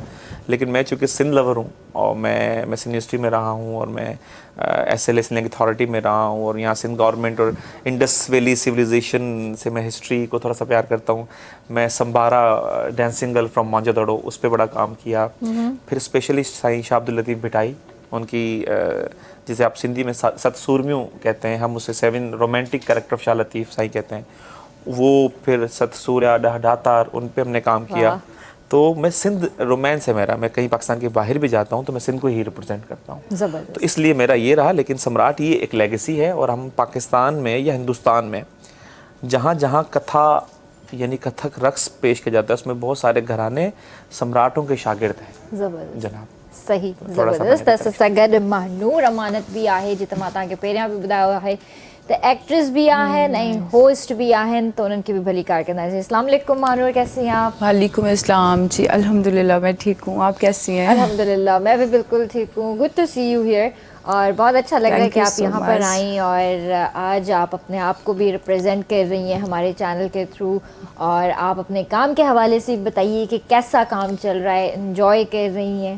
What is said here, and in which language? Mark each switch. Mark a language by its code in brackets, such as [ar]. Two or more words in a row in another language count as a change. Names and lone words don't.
[ur] لیکن میں چونکہ سندھ لور ہوں اور میں یونیورسٹی میں رہا ہوں اور میں SLA سندھ اتھارٹی میں رہا ہوں اور یہاں سندھ گورنمنٹ اور انڈس ویلی سولائزیشن سے میں ہسٹری کو تھوڑا سا پیار کرتا ہوں. میں سنبارا ڈانسنگ گرل فرام موہنجوداڑو اس پر بڑا کام کیا. پھر اسپیشلسٹ سائیں شاہ عبد اللطیف بھٹائی, ان کی جسے آپ سندھی میں ست سورمیوں کہتے ہیں، ہم اسے 7 [en] romantic character of [ur] شاہ لطیف سائیں کہتے ہیں، وہ پھر ست سوریا داتار، ان پہ ہم نے کام کیا. تو میں سندھ رومانس ہے میرا، میں کہیں پاکستان کے باہر بھی جاتا ہوں تو میں سندھ کو ہی ریپریزنٹ کرتا ہوں، تو اس لیے میرا یہ رہا. لیکن سمراٹ یہ ایک لیگیسی ہے اور ہم پاکستان میں یا ہندوستان میں جہاں جہاں کتھا یعنی کتھک رقص پیش کیا جاتا ہے اس میں بہت سارے گھرانے سمراٹوں کے شاگرد ہیں جناب. صحیح, زبردست. [sd] त सां गॾु महानूर अमानत भी आहे, जिते मां तव्हांखे पहिरियां बि ॿुधायो आहे त एक्ट्रेस भी आहिनि ऐं होस्ट भी आहिनि, तो उन्हनि खे बि भली कार कंदासीं। [ur] السلام علیکم ماہ نور، کیسی ہیں آپ? وعلیکم السلام جی، الحمدللہ میں ٹھیک ہوں، آپ کیسی ہیں? الحمدللہ میں بھی بالکل ٹھیک ہوں. [en] good to see you here, [ur] اور بہت اچھا لگ رہا ہے کہ آپ یہاں پر آئی اور آج آپ اپنے آپ کو بھی ریپریزنٹ کر رہی ہیں ہمارے چینل کے تھرو، اور آپ اپنے کام کے حوالے سے بتائیے کہ کیسا کام چل رہا ہے، انجوائے کر رہی ہیں?